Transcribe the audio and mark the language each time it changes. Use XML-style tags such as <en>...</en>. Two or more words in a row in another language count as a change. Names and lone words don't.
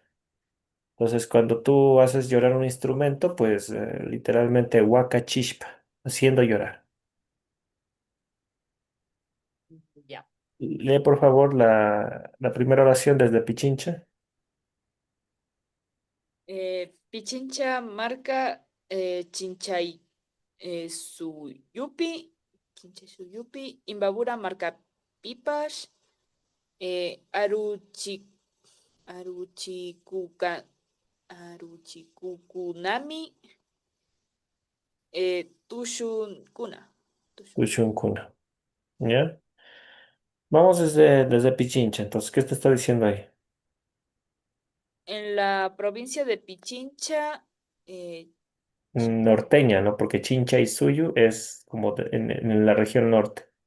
<es>Entonces cuando tú haces llorar un instrumento, pues literalmente</es> <qu>huaca chispa,</qu> <es>haciendo llorar. Ya. Lee por favor la primera oración desde Pichincha.</es> <qu>Pichincha marca Chinchay Suyupi, Chinchay Suyupi, Imbabura marca Pipas, Aruchi, Aruchikuka, Aruchikukunami, Tushun Kuna. Tushun Kuna. Tuchuncuna. ¿Ya?</qu> <es>Vamos desde Pichincha. Entonces, ¿qué te está diciendo ahí? En la provincia de Pichincha, eh, Chin- Norteña, ¿no? Porque Chincha y Suyu es como en la región norte.</es>